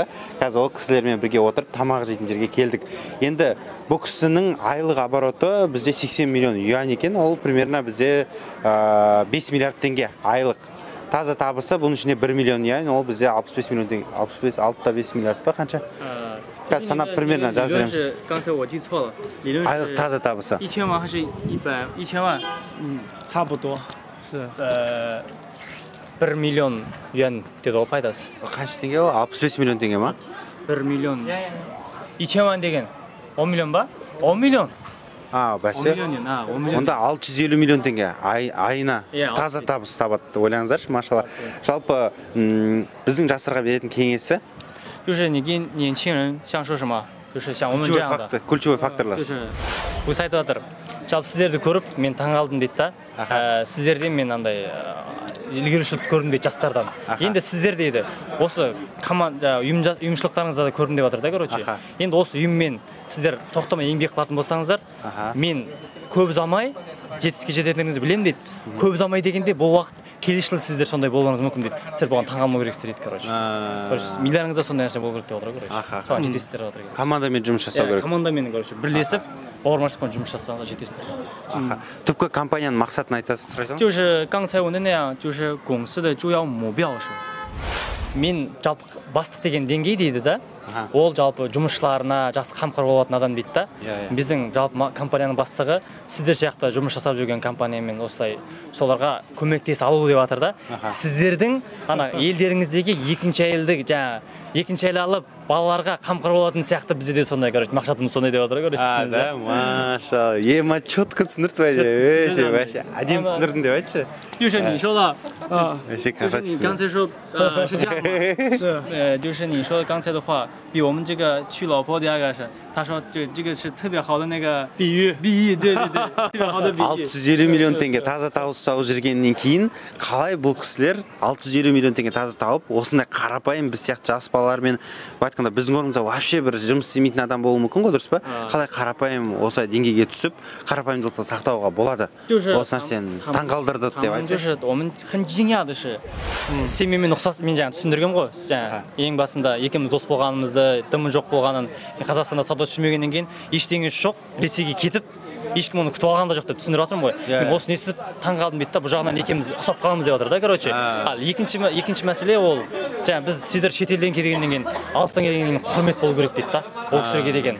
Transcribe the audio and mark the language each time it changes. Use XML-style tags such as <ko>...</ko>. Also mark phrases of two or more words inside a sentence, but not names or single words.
<kk>Қазір ол кісілермен бірге отырып тамақ жейтін жерге келдік. Енді бұл кісінің айлық обороты бізде 80 миллион юань екен. Ол примерно бізде 5 миллиард теңге айлық. Таза табысы бұның ішінде 1 миллион юань, ол бізде 65 миллион теңге, 65 миллиард па қанша? Қазір санап примерно жазыреміз. Айлық таза табысы.</kk> <zh>1000 万还是1000万？差不多是</zh> <kk>1 миллион юань деді ғой пайдасы. Қанша теңге ол? 65 миллион теңге ма? 1 миллион. 1000 万деген 10 миллион ба? 10 миллион. Бәсе. 10 миллион, 10 миллион. Онда 650 миллион теңге айына таза табыс табады, ойлаңыздаршы, машалла. Жалпы біздің жастарға беретін кеңесі</kk> <zh>就是你跟年轻人像说什么，就是像我们这样的</zh> <kk>ключевой факторлар. 就是 бұл айтып жатыр. Жалпы сіздерді көріп, мен таңғалдым дейді да. Сіздерден мен андай ilgilişlik көрдім дейді жастардан. Енді сіздер дейді, осы ұйымшылықтарыңызда да көрдім деп жатыр да, короче. Енді осы ұйыммен сіздер тоқтамай еңбек қылатын болсаңыздар, мен көп ұзамай жетістікке жететініңізді білемін дейді. Көп ұзамай дегенде бұл уақыт келесі жылы сіздер сондай болуыңыз мүмкін дейді. Сіздер бұған таңғалмау керексіздер дейді, короче. Миларыңызда сондай нәрсе болу керек деп отыр, короче. Соған жетесіздер деп отыр. Командамен жұмыс жасау керек. Командамен, короче, бірлесіп, бауырмашылықпен жұмыс жасауға жетесіздер. Түпкі компанияның мақсатын айтасыз, сұрайсаңыз?</kk> <zh>就是刚才我的那样，就是公司的主要目标是。</zh> <kk>Мен жалпы бастық деген деңгей дейді да. Ол жалпы жұмысшыларына жақсы қамқор болатын адам дейді да. Біздің жалпы компанияның бастығы сіздер сияқты жұмыс жасап жүрген компаниямен осылай соларға көмектес алу деп жатыр да. Сіздердің ана елдеріңіздегі екінші әйелді жаңа екінші әйел алып балаларға қамқор болатын сияқты бізде де сондай, короче, мақсатымыз сондай деп отыр, короче. Да, машалла. Ема четко түсіндірді бәже. Вообще, әдемі түсіндірдің деп айтшы.</kk> <zh>就是你说的， Вообще 就是你 красавчик. 刚才说，是这样吗？是，就是你说的刚才的话，比我们这个娶老婆第二个是，他说这个是特别好的那个比喻，对，特别好的比喻。</zh> <kk>650 миллион теңге таза тауып жүргеннен кейін қалай бұл кісілер 650 миллион теңге таза тауып осындай қарапайым біз сияқты жас балалармен айтқанда біздің орнымызда вообще бір жұмыс істемейтін адам болуы мүмкін ғой, дұрыс па? Қалай қарапайым осылай деңгейге түсіп қарапайымдылықты сақтауға болады? Осы нәрсені таңғалдырды деп айтшы.</kk> <zh>就是我们很惊讶的是，</zh> <kk>семьямен ұқсас, мен жаңа түсіндіргем ғой, жаңа ең басында екеуміз дос болғанымызды, дымы жоқ болғанын, Қазақстанда сауда жүрмегеннен кейін ештеңесі жоқ, Ресейге кетіп, ешкім оны күтіп алған да жоқ деп түсіндіріп жатырмын ғой. Мен осыны естіп таңғалдым дейді да, бұл жағынан екеуміз ұқсап қаламыз деп жатыр да, короче. Ал екінші мәселе ол, жаңа біз сіздер шетелден келгеннен кейін, алыстан келгеннен кейін құрмет болу керек дейді да, ол кісілерге деген.</kk>